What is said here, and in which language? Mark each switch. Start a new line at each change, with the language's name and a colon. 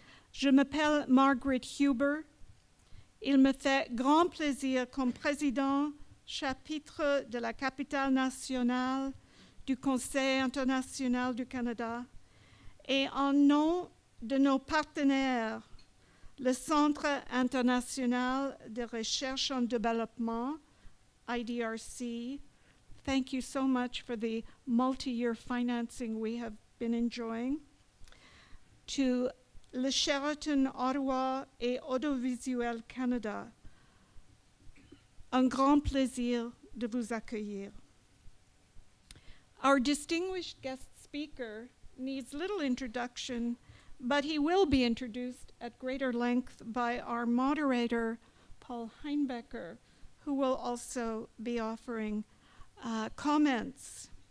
French: Je m'appelle Margaret Huber. Il me fait grand plaisir comme président chapitre de la capitale nationale du Conseil international du Canada et en nom de nos partenaires, le Centre international de recherche en développement, IDRC.
English: Thank you so much for the multi-year financing we have been enjoying.
French: To le Sheraton Ottawa et Audiovisuel Canada, un grand plaisir de vous accueillir.
English: Our distinguished guest speaker needs little introduction, but he will be introduced at greater length by our moderator, Paul Heinbecker, who will also be offering comments.